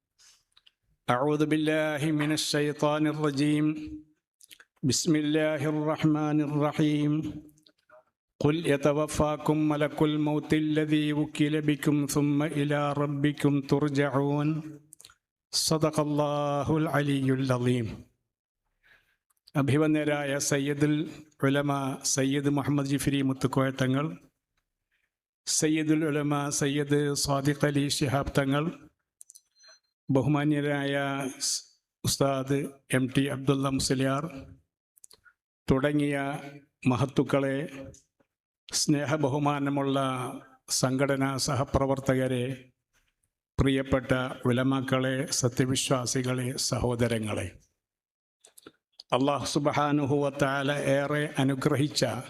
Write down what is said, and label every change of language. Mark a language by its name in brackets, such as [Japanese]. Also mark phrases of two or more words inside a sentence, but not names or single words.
[Arabic] أعوذ بالله من الشيطان الرجيم. بسم الله الرحمن الرحيم. قل يتوفاكم ملك الموت الذي وكل بكم ثم إلى ربكم ترجعون. صدق الله العلي العظيم. [Malayalam] അഭിവന്യരായ സയ്യിദുൽ ഉലമ സയ്യിദ് മുഹമ്മദ് ജിഫ്രി മുത്തുക്കോയ തങ്ങൾ, സയ്യിദുൽ ഉലമ സയ്യിദ് സ്വാദിഖ് അലി ശിഹാബ് തങ്ങൾ, ബഹുമാന്യരായ ഉസ്താദ് MT അബ്ദുള്ള മുസ്ലിയാർ തുടങ്ങിയ മഹത്തുക്കളെ, സ്നേഹബഹുമാനമുള്ള സംഘടനാ സഹപ്രവർത്തകരെ, പ്രിയപ്പെട്ട ഉലമാക്കളെ, സത്യവിശ്വാസികളെ, സഹോദരങ്ങളെ, അല്ലാഹു [Arabic] سبحانه وتعالى [Malayalam] ഏറെ അനുഗ്രഹിച്ച